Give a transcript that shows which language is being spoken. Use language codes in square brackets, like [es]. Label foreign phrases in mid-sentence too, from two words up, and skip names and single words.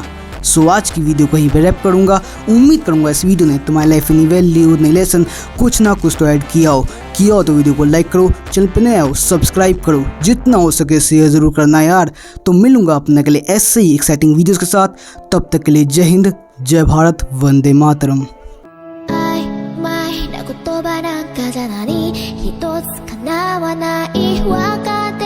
[hi] सो आज की वीडियो को यहीं पे रैप करूँगा। उम्मीद करूँगा इस वीडियो ने तुम्हारी लाइफ में वैल्यू, नई लेसन कुछ ना कुछ तो ऐड किया हो तो वीडियो को लाइक करो, चैनल पे नए हो सब्सक्राइब करो, जितना हो सके शेयर ज़रूर करना यार। तो मिलूंगा अपने के लिए ऐसे ही [en] exciting videos [hi] के साथ, तब तक के लिए जय हिंद, जय भारत, वंदे मातरम। [ja] 言葉なんかじゃ何一つ叶わないわか